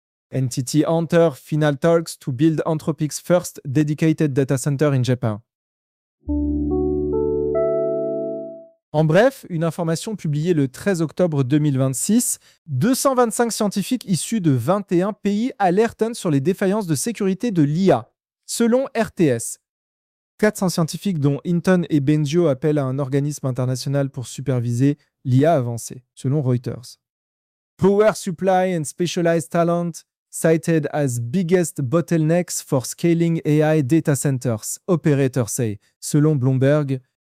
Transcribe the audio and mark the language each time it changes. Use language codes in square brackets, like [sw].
[en] NTT enter final talks to build Anthropic's first dedicated data center in Japan. [fr] En bref, une information publiée le 13 octobre 2026, 225 scientifiques issus de 21 pays alertent sur les défaillances de sécurité de l'IA, selon RTS. 400 scientifiques dont Inten et Benjo appellent à un organisme international pour superviser l'IA avancée, selon Reuters. [en] Power supply and specialized talent cited as biggest bottlenecks for scaling AI data centers, operators say, [fr] selon [en] Bloomberg.